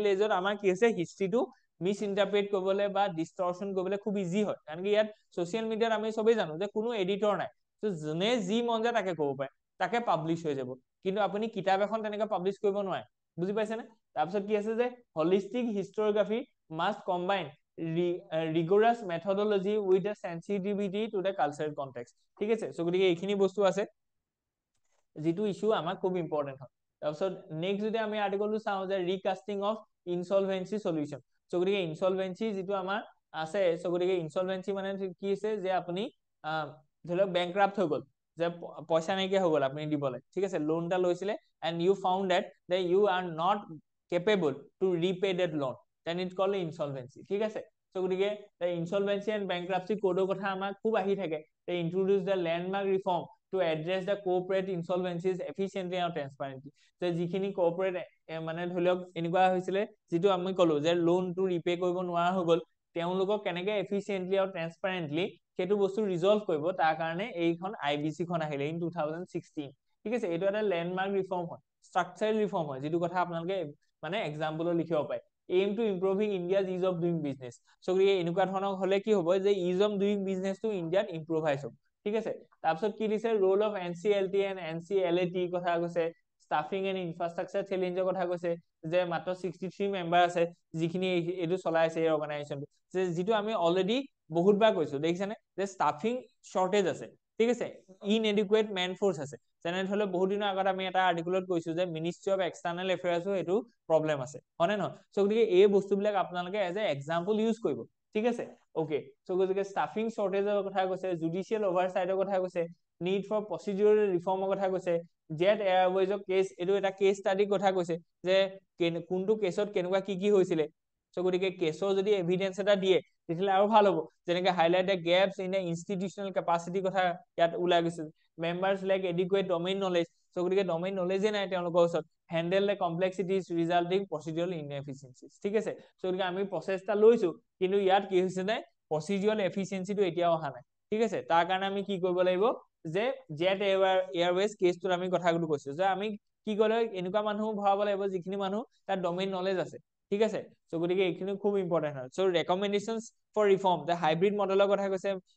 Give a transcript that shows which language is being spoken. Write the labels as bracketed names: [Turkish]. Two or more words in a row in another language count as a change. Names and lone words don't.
[Assamese] এজত আমাৰ কি আছে হিষ্ট্ৰিটো [English] mis interpret [Assamese] কৰিবলৈ বা ডিষ্টৰশ্যন কৰিবলৈ খুব ইজি হয় কাৰণ কি ইয়াত [English] social media [Assamese] আমি সবেই জানো যে কোনো এডিটৰ নাই তো জনে যি মন যায় তাকে ক'ব পাৰে তাকে পাবলিশ হৈ যাব কিন্তু আপুনি কিতাপ এখন তেনেকৈ পাবলিশ কৰিব নোৱাৰে বুজি পাইছেনে তাৰপিছত কি আছে যে [English] holistic historiography must combine rigorous methodology with a sensitivity to the cultural context [Assamese] ঠিক আছে সো গতিকে এইখিনি বস্তু আছে যেটো ইস্যু আমাৰ খুব ইম্পৰ্টেন্ট হয় তাৰপিছত নেক্সট যদি আমি আৰ্টিকলটো চাওঁ যে [English] recasting of insolvency solution [Assamese] সো গতিকে ইনসলভেন্সি যেটো আমাৰ আছে সো গতিকে ইনসলভেন্সি মানে কি আছে যে আপুনি ধৰি লওক বেংক্ৰাপ্ট হৈ গ'ল যে পইচা নাইকিয়া হৈ গ'ল আপুনি দিবলৈ ঠিক আছে লোনটা লৈছিলে [English] and you found that you are not capable to repay that loan then it called insolvency [Assamese] ঠিক আছে সো গতিকে [English] the insolvency and bankruptcy code [Assamese] কথা আমাৰ খুব আহি থাকে [English] they introduce the landmark reform to address the corporate insolvencies efficiently and transparently [Assamese] যে যিখিনি corporate মানে ধৰি লওক এনেকুৱা হৈছিলে যেটো আমি কলো যে [English] loan to repay [Assamese] কৰিব নোৱাৰা হৈ গ'ল তেওঁলোকক কেনেকে এফিচিয়েন্টলি আৰু ট্ৰান্সপাৰেন্টলি সেইটো বস্তু ৰিজলভ কৰিব তাৰ কাৰণে এইখন আইবিসি খন আহিলে ইন 2016 ঠিক আছে এইটো এটা [English] landmark reform [Assamese] হয় [English] structural reform [Assamese] হয় যেটো কথা আপোনালোকে মানে এক্সাম্পলও লিখিব পাৰে [English] aim to improving India's ease of doing business [Assamese] so এনেকুৱা ধৰণৰ হলে কি হ'ব যে [English] ease of doing business to Indiaত [Assamese] ইম্প্ৰুভাইজ হ'ব ঠিক আছে তাৰপিছত কি দিছে [English] role of NCLT and NCLAT [Assamese] কথা কৈছে [English] staffing and infrastructure challenge [Assamese] কথা কৈছে যে মাত্ৰ 63 মেম্বাৰ আছে যিখিনি এটো চলাইছে এই অৰ্গানাইজেশন যে যেটো আমি অলৰেডি বহুতবাৰ কৈছো দেখিছানে যে [English] staffing shortage [Assamese] আছে ঠিক আছে [English] inadequate man force [Assamese] আছে যেনে ধলে বহুত দিনৰ আগত আমি এটা আৰ্টিকলত কৈছো যে [English] ministry of external affairs [Assamese] এটো প্ৰবলেম আছে হনে নহয় সো গতিকে এই বস্তুবিলাক আপোনালোকে [English] as a example use [Assamese] কৰিব ঠিক আছে [English] okay so [Assamese] গতিকে [English] staffing shortage [Assamese] কথা কৈছে [English] judicial oversight [Assamese] কথা কৈছে [English] need for procedural reformৰ [Assamese] কথা কৈছে জেট এয়াৰৱেজৰ কেছ এটো এটা [English] case study [Assamese] কথা কৈছে যে কোনটো কেছত কেনেকুৱা কি হৈছিলে সো গতিকে কেছৰ যদি এভিডেন্স এটা দিয়ে তেতিয়ালে আৰু ভাল হ'ব যেনেকৈ [English] highlight the gaps in the institutional capacity [Assamese] কথা ইয়াত ওলাই গৈছে [English] members like adequate domain knowledge [Assamese] so গতিকে [English] domain knowledge [Assamese] নাই তেওঁলোকৰ ওচৰত handle [English] the complexities resulting procedural inefficiencies [Assamese] ঠিক আছে so গতিকে আমি প্ৰচেছটা লৈছো কিন্তু ইয়াত কি হৈছে নাই [English] procedural efficiency [Assamese] টো এতিয়াও অহা নাই ঠিক আছে তাৰ কাৰণে আমি কি কৰিব লাগিব যে জেট এয়াৰৱেজ কেছটোৰ আমি কথাগুলো কৈছো যে আমি কি কৰে এনেকুৱা মানুহ ভৰাব লাগিব যিখিনি মানুহ তাৰ [English] domain knowledge [Assamese] আছে ঠিক আছে সো গতিকে এইখিনি খুব ইম্পৰ্টেন্ট হয় [English] so recommendations for reform the hybrid model [Assamese] কথা কৈছে